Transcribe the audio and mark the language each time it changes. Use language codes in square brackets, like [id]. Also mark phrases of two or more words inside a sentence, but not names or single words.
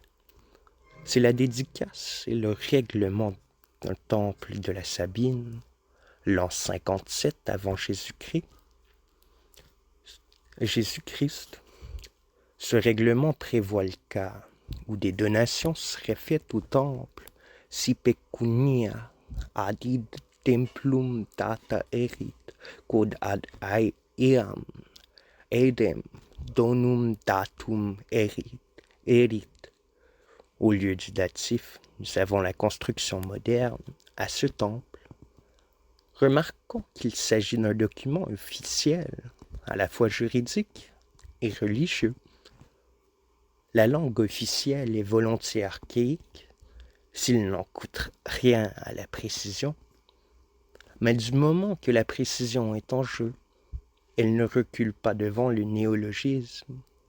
[fr] C'est la dédicace et le règlement d'un temple de la Sabine, l'an 57 avant Jésus-Christ. Ce règlement prévoit le cas où des donations seraient faites au temple [la] si pecunia adid templum data erit, quod ad eam edem donum datum erit. [fr] Au lieu du datif, nous avons la construction moderne à ce temple. Remarquons qu'il s'agit d'un document officiel, à la fois juridique et religieux. La langue officielle est volontiers archaïque, s'il n'en coûte rien à la précision, mais du moment que la précision est en jeu, elle ne recule pas devant le néologisme.